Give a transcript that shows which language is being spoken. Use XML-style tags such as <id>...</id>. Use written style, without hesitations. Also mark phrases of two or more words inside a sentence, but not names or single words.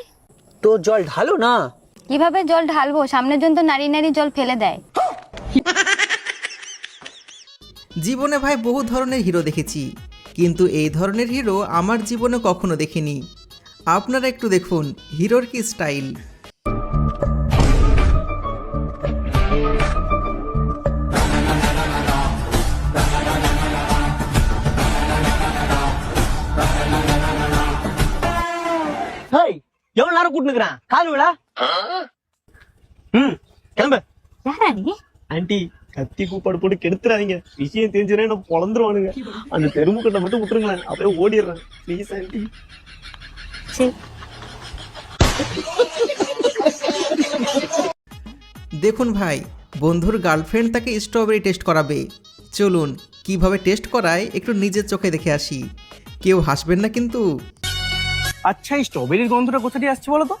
<bn>তো জল ঢালো না। কিভাবে জল ঢালবো? সামনের জন তো নারী নারী জল ফেলে দেয়। জীবনে ভাই বহু ধরনের হিরো দেখেছি, কিন্তু এই ধরনের হিরো আমার জীবনে কখনো দেখিনি। আপনারা একটু দেখুন হিরোর কি স্টাইল।</bn> <ta>ஹேய், எவ்வளவு நேரம் கூட்டுனுக்குறான்? கால் விழா? கிளம்பு. யாரா நீ? ஆண்டி, கத்தி கூப்பாடு போட்டு கெடுத்துறாதீங்க. விஷயம் தெரிஞ்சுனா என்ன பொழந்துருவானுங்க. அந்த தெருமுக்கட்டை மட்டும் விட்டுருங்களேன், அப்படியே ஓடிடுறேன். ப்ளீஸ் ஆண்டி.</ta> <bn>দেখুন ভাই, বন্ধুর গার্লফ্রেন্ড তাকে স্ট্রবেরি টেস্ট করাবে। চলুন কিভাবে টেস্ট করায় একটু নিজের চোখে দেখে আসি। কেউ হাসবেন না কিন্তু। আচ্ছা, এই স্ট্রবেরির গন্ধটা কোথা দিয়ে আসছে বলো তো?</bn>